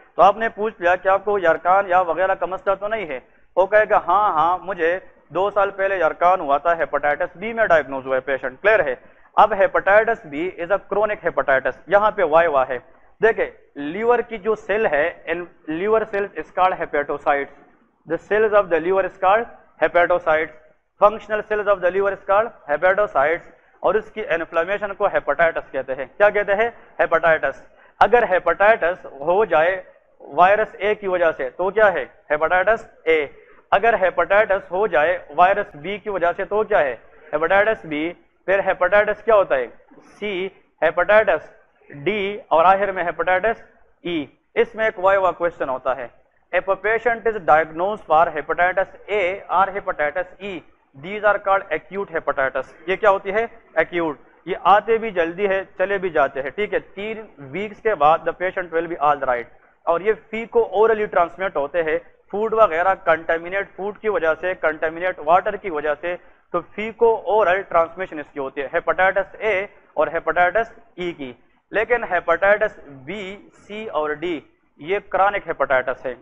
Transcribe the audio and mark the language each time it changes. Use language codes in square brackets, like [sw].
[ur] تو آپ نے پوچھ لیا کہ آپ کو یرکان یا وغیرہ کا مسئلہ تو نہیں ہے. وہ کہے گا ہاں مجھے 2 سال پہلے یرکان ہوا تھا, ہیپاٹائٹس بی میں ڈائگنوز ہوا ہے پیشنٹ. کلیئر ہے. اب [en] Hepatitis B is a chronic hepatitis. [ur] یہاں پہ وائی ہے. دیکھیں لیور کی جو سیل ہے, [en] Liver cells is called hepatocytes. The cells of the liver is called hepatocytes. Functional cells of the liver is called hepatocytes. [ur] اور اس کی انفلیمیشن کو ہیپاٹائٹس کہتے ہیں. کیا کہتے ہیں؟ ہیپاٹائٹس. اگر ہیپاٹائٹس ہو جائے وائرس اے کی وجہ سے تو کیا ہے؟ ہیپاٹائٹس اے. اگر ہیپاٹائٹس ہو جائے وائرس بی کی وجہ سے تو کیا ہے؟ Hepatitis be. پھر ہیپاٹائٹس کیا ہوتا ہے؟ سی. ہیپاٹائٹس ڈی اور آخر میں ہیپاٹائٹس ای. اس میں ایک وائوا کوشچن ہوتا ہے. [en] If a patient is diagnosed for hepatitis A or hepatitis E, these are called acute hepatitis. [ur] یہ کیا ہوتی ہے؟ acute. یہ آتے بھی جلدی ہے چلے بھی جاتے ہیں. ٹھیک ہے. [en] 3 weeks [ur] کے بعد [en] the patient will be all right. [ur] اور یہ فیکو اورلی ٹرانسمٹ ہوتے ہیں. فوڈ وغیرہ کنٹامینیٹ فوڈ کی وجہ سے, کنٹامینیٹ واٹر کی وجہ سے, تو فیکو اورل ٹرانسمیشن اس کی ہوتی ہے ہیپاٹائٹس اے اور ہیپاٹائٹس ای کی. لیکن ہیپاٹائٹس بی, سی اور ڈی یہ کرونک ہیپاٹائٹس ہے.